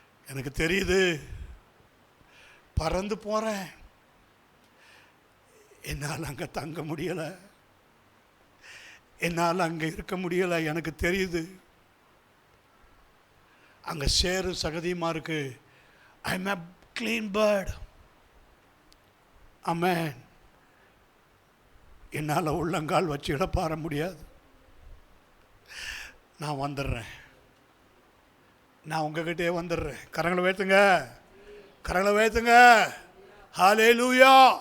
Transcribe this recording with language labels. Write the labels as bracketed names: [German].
[Tamil] எனக்கு தெரியுது, பறந்து போகிறேன், என்னால் அங்கே தங்க முடியலை, என்னால் அங்கே இருக்க முடியலை. எனக்கு தெரியுது அங்கே சேரு சகதியமாக இருக்கு. [English] I am a clean bird. [Tamil] ஆமென். என்னால் உள்ளங்கால் வச்சு இழப்பாற முடியாது. நான் வந்துடுறேன், நான் உங்ககிட்டே வந்துடுறேன். கரங்களை உயர்த்துங்க, கரங்களை உயர்த்துங்க. ஹல்லேலூயா.